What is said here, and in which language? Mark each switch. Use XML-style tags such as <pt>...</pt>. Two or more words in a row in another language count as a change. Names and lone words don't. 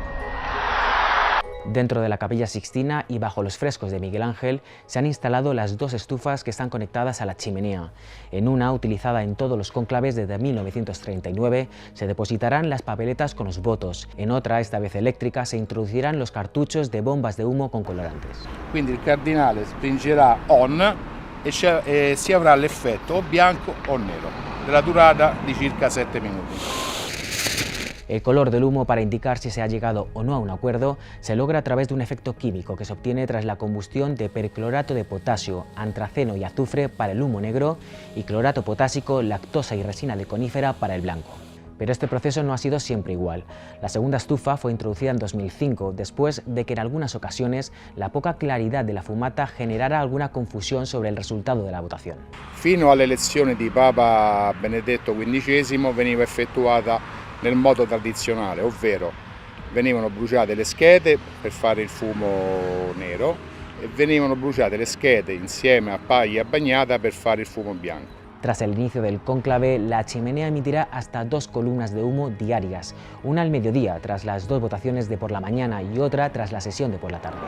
<es>Dentro de la Capilla Sixtina y bajo los frescos de Miguel Ángel se han instalado las 2 estufas que están conectadas a la chimenea. En una, utilizada en todos los cónclaves desde 1939, se depositarán las papeletas con los votos. En otra, esta vez eléctrica, se introducirán los cartuchos de bombas de humo con colorantes.</es> <it>Quindi il cardinale spingerà on e si avrà l'effetto o bianco o nero, della durata di circa 7 minuti.</it> <es>El color del humo, para indicar si se ha llegado o no a un acuerdo, se logra a través de un efecto químico que se obtiene tras la combustión de perclorato de potasio, antraceno y azufre para el humo negro y clorato potásico, lactosa y resina de conífera para el blanco. Pero este proceso no ha sido siempre igual. La segunda estufa fue introducida en 2005, después de que en algunas ocasiones la poca claridad de la fumata generara alguna confusión sobre el resultado de la votación.</es> <it>Fino all'elezione di Papa Benedetto XV veniva effettuata nel modo tradizionale, ovvero venivano bruciate le schede per fare il fumo nero e venivano bruciate le schede insieme a paglia bagnata per fare il fumo bianco.</it> <es>Tras el inicio del cónclave, la chimenea emitirá hasta 2 columnas de humo diarias, una al mediodía tras las 2 votaciones de por la mañana y otra tras la sesión de por la tarde.</es>